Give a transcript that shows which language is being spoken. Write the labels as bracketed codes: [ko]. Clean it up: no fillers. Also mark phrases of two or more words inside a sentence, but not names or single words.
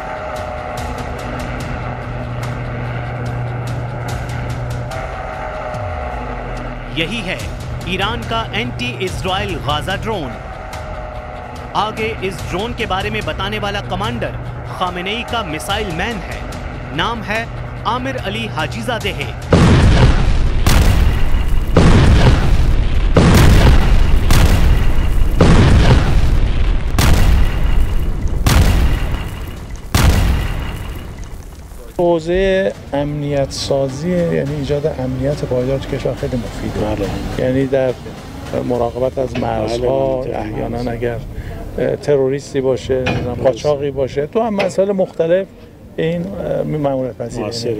[hi] यही है ईरान का एंटी इजराइल गाजा ड्रोन। आगे इस ड्रोन के बारे में बताने वाला कमांडर खामेनेई का मिसाइल मैन है। नाम है आमिर अली हाजीजादे। [fa] حوزه امنیت سازی یعنی ایجاد امنیت پایدار تو کشور خیلی مفیده. یعنی در مراقبت از مرزها، احیانا اگر تروریستی باشه، قاچاقی باشه، تو هم مسائل مختلف این مأموریت پذیری.